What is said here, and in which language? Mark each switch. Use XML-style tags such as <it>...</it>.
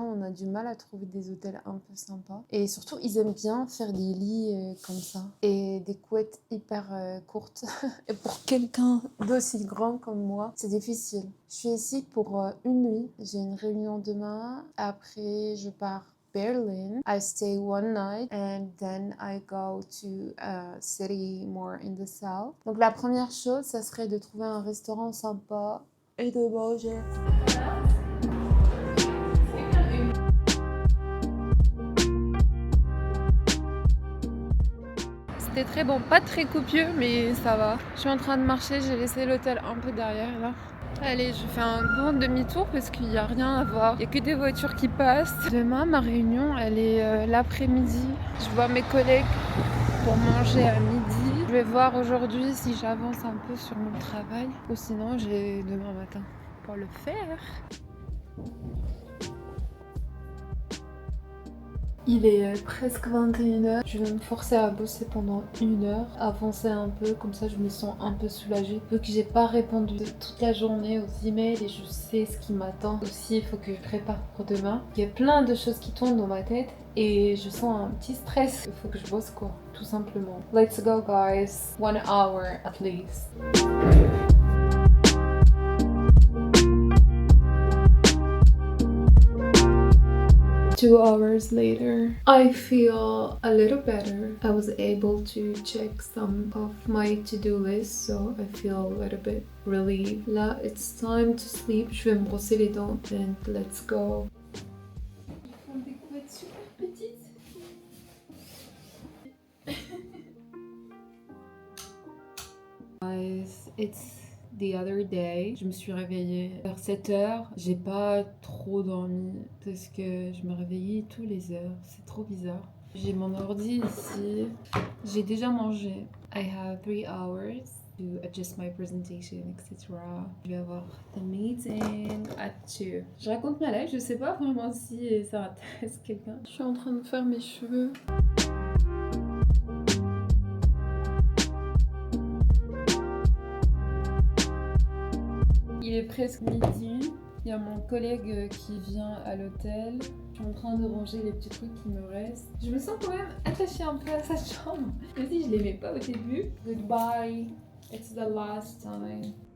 <fr>On a du mal à trouver des hôtels un peu sympas. Et surtout, ils aiment bien faire des lits comme ça. Et des couettes hyper courtes. Et pour quelqu'un d'aussi grand comme moi, c'est difficile. Je suis ici pour une nuit. J'ai une réunion demain. Après, je pars Berlin.</fr> <en>I stay one night and then I go to a city more in the south.</en> <fr>Donc la première chose, ça serait de trouver un restaurant sympa et de manger. C'était très bon, pas très copieux, mais ça va. Je suis en train de marcher, j'ai laissé l'hôtel un peu derrière là. Allez, je fais un grand demi-tour parce qu'il n'y a rien à voir. Il n'y a que des voitures qui passent. Demain, ma réunion, elle est l'après-midi. Je vois mes collègues pour manger à midi. Je vais voir aujourd'hui si j'avance un peu sur mon travail. Ou sinon, j'ai demain matin pour le faire. Il est presque 21h. Je vais me forcer à bosser pendant 1 heure, avancer un peu, comme ça je me sens un peu soulagée. Vu que j'ai pas répondu toute la journée aux emails et je sais ce qui m'attend. Aussi, il faut que je prépare pour demain. Il y a plein de choses qui tournent dans ma tête et je sens un petit stress. Il faut que je bosse quoi, tout simplement.</fr> <en>Let's go guys, 1 hour at least. 2 hours later, I feel a little better. I was able to check some of my to-do list, so I feel a little bit relieved. Là, it's time to sleep. Je vais me brosser les dents and let's go.</en> <fr>Ils font des couettes super petites.</fr> <en>Guys, it's the other day,</en> <fr>je me suis réveillée vers 7h. J'ai pas trop dormi parce que je me réveillais tous les heures. C'est trop bizarre. J'ai mon ordi ici. J'ai déjà mangé.</fr> <en>I have 3 hours to adjust my presentation, etc.</en> <fr>Je vais avoir</fr> <en>the meeting at 2.</en> <fr>Je raconte ma life, je sais pas vraiment si ça intéresse quelqu'un. Je suis en train de faire mes cheveux. Il est presque midi, il y a mon collègue qui vient à l'hôtel. Je suis en train de ranger les petits trucs qui me restent. Je me sens quand même attachée un peu à sa chambre. Même si je l'aimais pas au début.</fr> <en>Goodbye, it's the last time.</en>